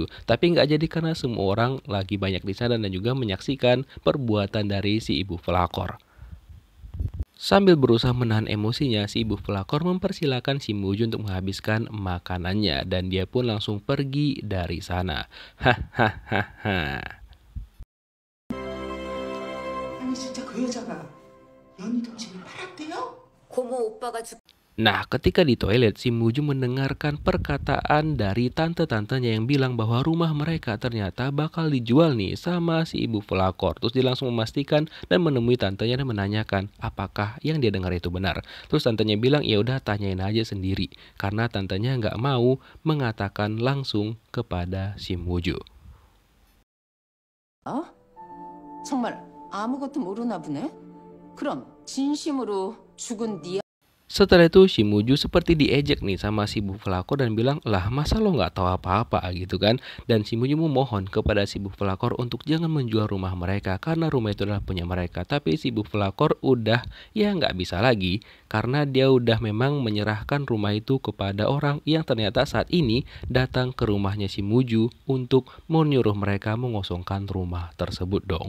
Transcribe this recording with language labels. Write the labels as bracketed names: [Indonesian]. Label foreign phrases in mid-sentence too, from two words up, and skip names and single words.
[Indonesian] Tapi nggak jadi karena semua orang lagi banyak di sana dan juga menyaksikan perbuatan dari si ibu pelakor. Sambil berusaha menahan emosinya, si ibu pelakor mempersilahkan Shim Woo-ju untuk menghabiskan makanannya dan dia pun langsung pergi dari sana. Hahaha. [Korean] 아니 진짜 그 여자가 연희 동생을 팔았대요? 고모 오빠가 [Indonesian] Nah, ketika di toilet, Shim Woo-ju mendengarkan perkataan dari tante-tantenya yang bilang bahwa rumah mereka ternyata bakal dijual nih sama si ibu pelakor. Terus dia langsung memastikan dan menemui tantenya dan menanyakan apakah yang dia dengar itu benar. Terus tantenya bilang ya udah tanyain aja sendiri karena tantenya nggak mau mengatakan langsung kepada Shim Woo-ju. 어? [Korean] 정말 아무것도 모르나 보네. 그럼 진심으로 죽은 네 [Indonesian] Setelah itu Shim Woo-ju seperti diejek nih sama si ibu pelakor dan bilang, lah masa lo nggak tahu apa-apa gitu kan. Dan Shim Woo-ju memohon kepada si ibu pelakor untuk jangan menjual rumah mereka karena rumah itu adalah punya mereka. Tapi si ibu pelakor udah ya nggak bisa lagi karena dia udah memang menyerahkan rumah itu kepada orang yang ternyata saat ini datang ke rumahnya Shim Woo-ju untuk menyuruh mereka mengosongkan rumah tersebut dong.